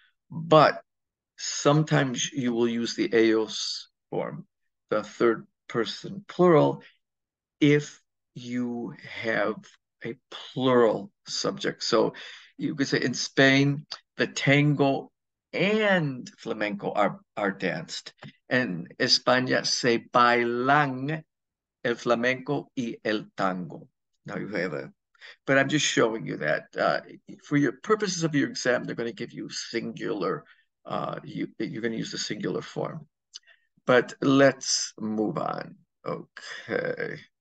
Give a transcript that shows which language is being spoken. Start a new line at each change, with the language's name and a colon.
English: But sometimes you will use the ellos form, the third person plural, if you have a plural subject. So you could say in Spain, the tango and flamenco are danced.
Spanish: En España se bailan el flamenco y el tango.
English: Now you have a, but I'm just showing you that for your purposes of your exam, they're going to give you singular, you're going to use the singular form. But let's move on. Okay.